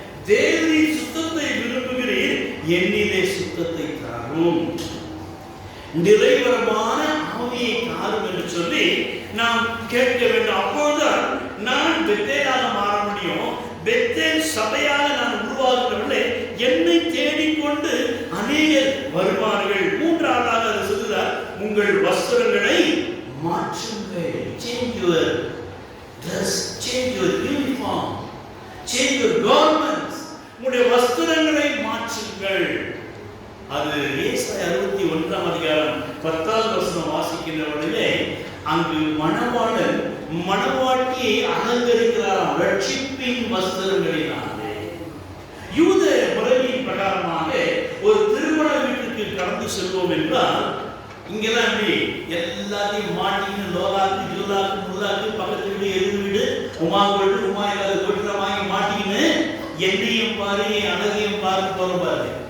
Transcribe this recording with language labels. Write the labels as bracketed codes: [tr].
[ta] தேவனின் சுத்தத்தை விரும்புகிறீர், என்னிலே சுத்தத்தை தாரும், நிறைவரமான ஆவியை தாரும் என்று சொல்லி நாம் கேட்க வேண்டும். அப்போதுதான் நான் பெத்தேலாக மாற முடியும். பெத்தேல் சபையாக நான் உருவாகவில்லை, என்னை தேடிக்கொண்டு அநேகர் வருவார்கள். 3ஆவதாக அது சொல்லுகிறார், உங்கள் வஸ்திரங்களை மாற்றுங்கள். [en] Change your dress, change your uniform, change your garments. [ta] உங்களுடைய வஸ்திரங்களை மாற்றுங்கள். அது ஏசாயா 61ஆம் அதிகாரம் 10ஆம் வசனம் வாசிக்கின்ற பொழுதே அங்கு மணவாளன் மணவாட்டியை அலங்கரிக்கிறாராம் ரட்சிப்பின் வஸ்திரங்களினாலே. யூத முறையின் பிரகாரமாக ஒரு திருமண வீட்டுக்கு கடந்து செல்வோம் என்றால் இங்கெல்லாம் எப்படி எல்லாத்தையும் மாட்டின்னு லோலாக்கு ஜூலாக்கு முல்லாக்கு பக்கத்து வீடு எதிர் வீடு உமா கோட்டு உமா இல்லாத கோட்டுல வாங்கி மாட்டின்னு என்னையும் பாரு அழகையும் பாரு போற பாரு.